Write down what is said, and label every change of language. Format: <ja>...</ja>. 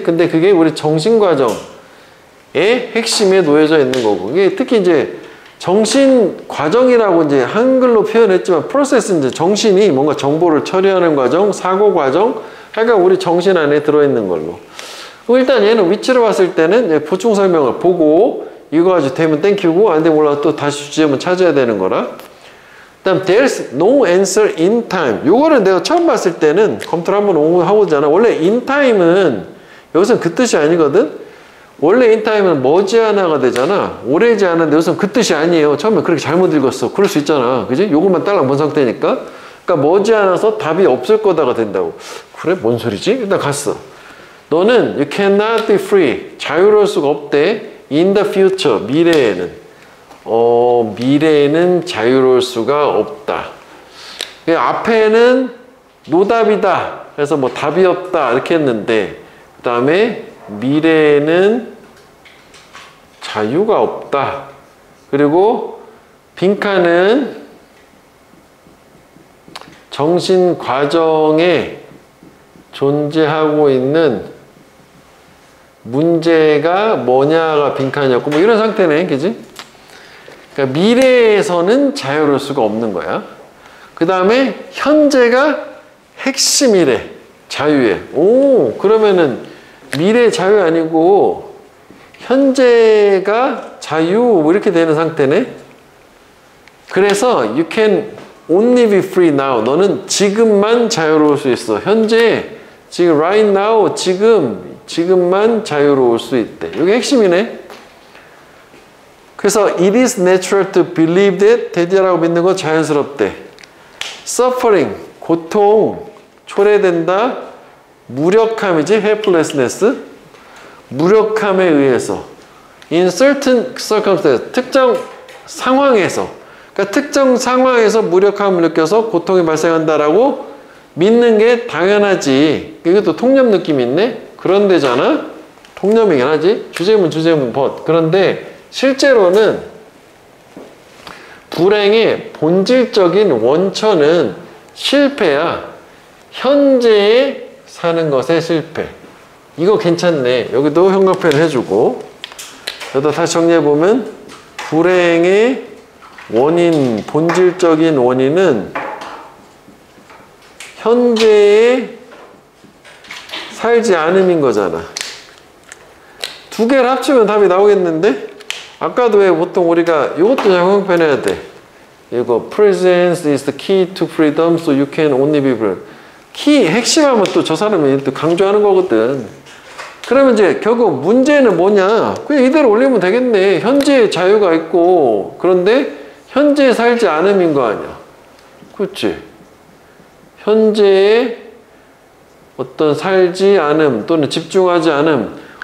<ko>근데 그게 우리 정신과정의 핵심에 놓여져 있는 거고, 이게 특히 이제 정신과정이라고 이제 한글로 표현했지만 프로세스는 이제 정신이 뭔가 정보를 처리하는 과정, 사고 과정, 하여간 우리 정신 안에 들어있는 걸로. 일단 얘는 위치로 봤을 때는 보충 설명을 보고 이거 가지고 되면 땡큐고, 안 되면 몰라도 또 다시 주제문 찾아야 되는 거라. 그다음</ko> <en>there's no answer in time.</en> <ko>요거는 내가 처음 봤을 때는 검토를 한번 하고 오잖아. 원래 in time은 여기서는 그 뜻이 아니거든. 원래 in time은 머지않아가 되잖아. 오래지 않은데 여기서는 그 뜻이 아니에요. 처음에 그렇게 잘못 읽었어. 그럴 수 있잖아. 그지? 요것만 딸랑 본 상태니까. 그러니까 머지않아서 답이 없을 거다가 된다고. 그래? 뭔 소리지? 일단 갔어. 너는</ko> <en>you cannot be free.</en> <ko>자유로울 수가 없대.</ko> <en>in the future.</en> <ko>미래에는. 미래에는 자유로울 수가 없다. 앞에는 노답이다. 그래서 뭐 답이 없다. 이렇게 했는데, 그 다음에 미래에는 자유가 없다. 그리고 빈칸은 정신 과정에 존재하고 있는 문제가 뭐냐가 빈칸이었고, 뭐 이런 상태네. 그지? 그러니까 미래에서는 자유로울 수가 없는 거야. 그 다음에 현재가 핵심이래. 자유에. 그러면은 미래 자유 아니고 현재가 자유, 뭐 이렇게 되는 상태네. 그래서</ko> <en>you can only be free now.</en> <ko>너는 지금만 자유로울 수 있어. 현재, 지금</ko> <en>right now,</en> <ko>지금만 자유로울 수 있대. 이게 핵심이네. 그래서</ko> <en>it is natural to believe that,</en> <ko>대디라고 믿는 건 자연스럽대. suffering, 고통, 초래된다. 무력함이지, helplessness. 무력함에 의해서.</ko> <en>in certain circumstances,</en> <ko>특정 상황에서. 그러니까 특정 상황에서 무력함을 느껴서 고통이 발생한다라고 믿는 게 당연하지. 이것도 통념 느낌이 있네? 그런 데잖아? 통념이긴 하지. 주제문, but. 그런데 실제로는 불행의 본질적인 원천은 실패야. 현재에 사는 것의 실패. 이거 괜찮네. 여기도 형광펜을 해주고. 여기다 다시 정리해보면 불행의 원인, 본질적인 원인은 현재에 살지 않음인 거잖아. 두 개를 합치면 답이 나오겠는데? 아까도 왜 보통 우리가 이것도 형광펜 해야 돼.</ko> <en>이거 presence is the key to freedom, so you can only be free.</en> <ko>키 핵심하면 또 저 사람이 또 강조하는 거거든. 그러면 이제 결국 문제는 뭐냐? 그냥 이대로 올리면 되겠네. 현재의 자유가 있고 그런데 현재에 살지 않음인 거 아니야. 그렇지? 현재에 어떤 살지 않음 또는 집중하지 않음.</ko>